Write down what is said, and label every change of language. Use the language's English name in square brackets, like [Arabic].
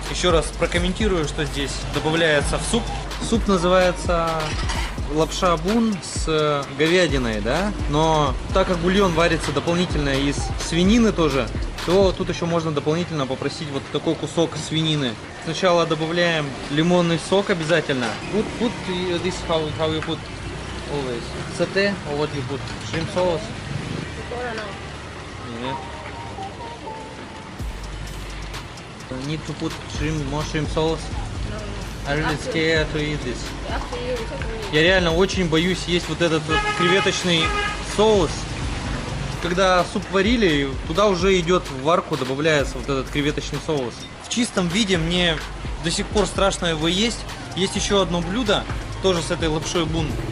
[Russian] Еще раз прокомментирую, что здесь добавляется в суп. Суп называется лапша бун с говядиной, да? Но так как бульон варится дополнительно из свинины тоже, то тут еще можно дополнительно попросить вот такой кусок свинины. Сначала добавляем лимонный сок обязательно. [English] Put this how you put always satay or what you put shrimp sauce. Yeah. Need to put more shrimp sauce. I'm really scared to eat this. [Russian] Я реально очень боюсь есть вот этот вот креветочный соус. Когда суп варили, туда уже идет в варку, добавляется вот этот креветочный соус. В чистом виде мне до сих пор страшно его есть. Есть еще одно блюдо, тоже с этой лапшой бун.